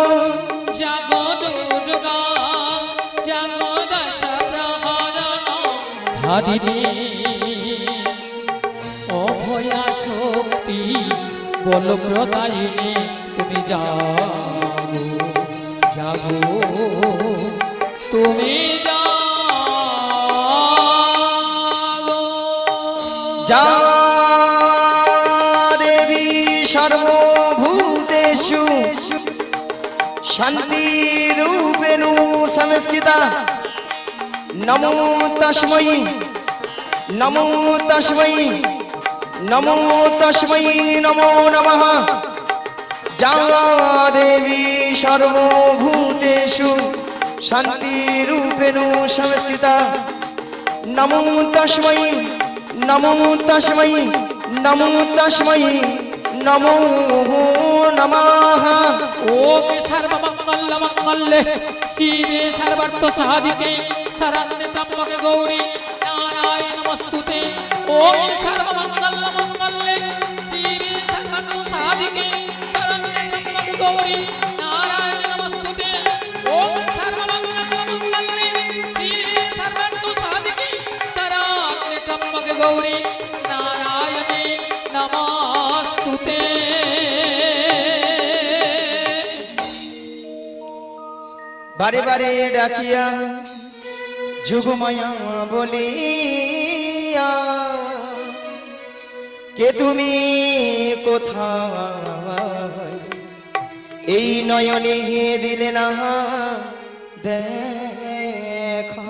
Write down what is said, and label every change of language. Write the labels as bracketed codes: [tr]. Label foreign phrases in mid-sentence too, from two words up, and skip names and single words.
[bn] জাগো দুর্গা, জাগো দশ প্রহরণ ধারিণী, অভয়া শক্তি বল প্রদায়িনী, তুমি জাগো জাগো তুমি জাগো। [sa] যা দেবী সর্বভূতেষু শান্তিরূপেণু সংস্থিতা, নমো তস্मै নমো তস্मै নমো তস্मै নমো নমঃ। যা দেবী সর্বভূতেষু শান্তিরূপেণু সংস্থিতা, নমো তস্मै নমো তস্मै নমো তস্मै নমো নমঃ। ওম সর্বমঙ্গল মঙ্গলে শিবে সর্বার্থ সাধিকে শরণ্যে ত্র্যম্বকে গৌরী নারায়ণ নমস্তুতে। ওম সর্বমঙ্গল মঙ্গলে শিবে সর্বার্থ সাধিকে শরণ্যে ত্র্যম্বকে গৌরী নারায়ণ নমস্তুতে। ওম সর্বমঙ্গল মঙ্গলে শিবে সর্বার্থ সাধিকে শরণ্যে ত্র্যম্বকে গৌরী নারায়ণে নমস্তুতে। [bn] বারে বারে ডাকিয়া যুগমায়া বলিয়া, কে তুমি কোথায় এই নয়নে দিলে না দেখা।